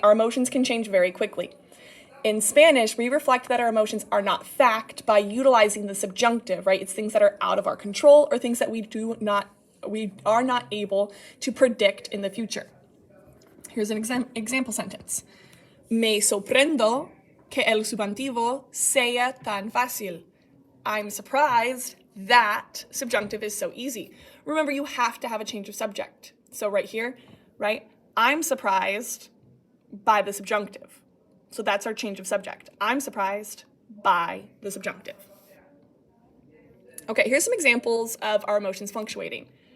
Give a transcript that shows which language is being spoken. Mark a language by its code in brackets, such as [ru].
[en] Our emotions can change very quickly. In Spanish, we reflect that our emotions are not fact by utilizing the subjunctive, right? It's things that are out of our control or things that we are not able to predict in the future. Here's an example sentence. [es] Me sorprendo que el subjuntivo sea tan fácil. [en] I'm surprised that subjunctive is so easy. Remember, you have to have a change of subject. So right here, right? I'm surprised by the subjunctive. So that's our change of subject. I'm surprised by the subjunctive. Okay, here's some examples of our emotions fluctuating.